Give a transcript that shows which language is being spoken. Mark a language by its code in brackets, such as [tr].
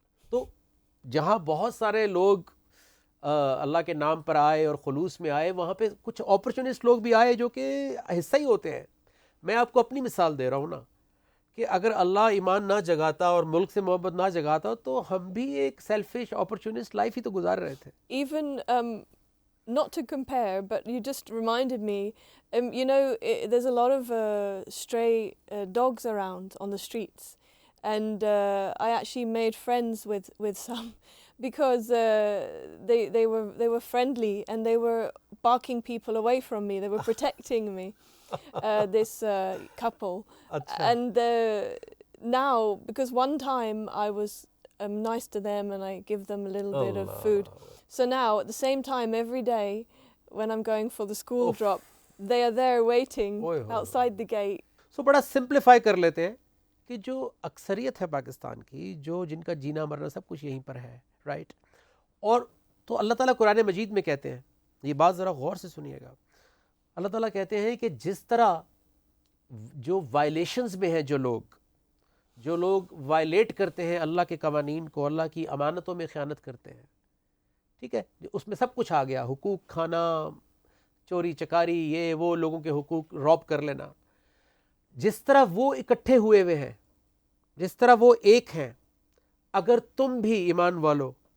[ur] تو جہاں بہت سارے لوگ اللہ کے نام پر آئے اور خلوص میں آئے، وہاں پہ کچھ اپرچونسٹ لوگ بھی آئے جو کہ حصہ ہی ہوتے ہیں۔ میں آپ کو اپنی مثال دے رہا ہوں نا، کہ اگر اللہ ایمان نہ جگاتا اور ملک سے محبت نہ جگاتا تو ہم بھی ایک سیلفش اپرچونسٹ لائف ہی تو گزار رہے تھے۔ [en] Even not to compare, but you just reminded me, you know, there's a lot of stray dogs around on the streets, and I actually made friends with some because they were friendly and they were barking people away from me. They were protecting me, this couple. [ur] Achha. [en] And now, because one time I was nice to them and I give them a little bit of food. So now, at the same time, every day, when I'm going for the school drop, they are there waiting outside the gate. [ur] So بڑا simplify کر لیتے ہیں کہ جو اکثریت ہے پاکستان کی، جو جن کا جینا مرنا سب کچھ یہیں پر ہے، رائٹ؟ اور تو اللہ تعالیٰ قرآن مجید میں کہتے ہیں، یہ بات ذرا غور سے سنیے گا، اللہ تعالیٰ کہتے ہیں کہ جس طرح جو وائلیشنز میں ہیں، جو لوگ وائلیٹ کرتے ہیں اللہ کے قوانین کو، اللہ کی امانتوں میں خیانت کرتے ہیں، ٹھیک ہے، اس میں سب کچھ آ گیا، حقوق کھانا، چوری چکاری، یہ وہ، لوگوں کے حقوق روب کر لینا، جس طرح وہ اکٹھے ہوئے ہوئے ہیں، جس طرح وہ ایک ہیں، اگر تم بھی ایمان والو